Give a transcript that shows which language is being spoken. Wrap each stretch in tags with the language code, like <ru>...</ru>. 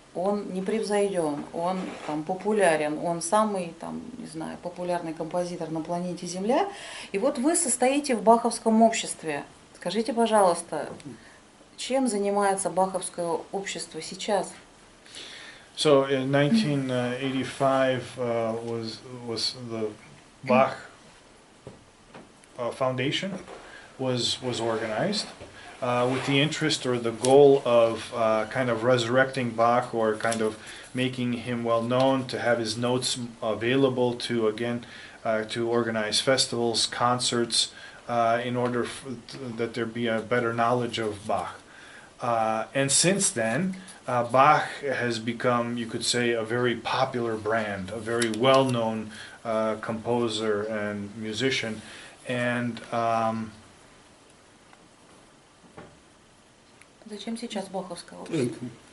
<ru>Он непревзойден, он популярен, он самый популярный композитор на планете Земля. И вот вы состоите в Баховском обществе. Скажите, пожалуйста, чем занимается Баховское общество сейчас?</ru> <en>So in 1985 was the Bach Foundation was organized with the interest or the goal of kind of resurrecting Bach or kind of making him well known, to have his notes available to again to organize festivals, concerts, in order that there be a better knowledge of Bach. And since then, Bach has become, you could say, a very popular brand, a very well-known composer and musician. And</en> <ru>Зачем сейчас баховское общество?</ru>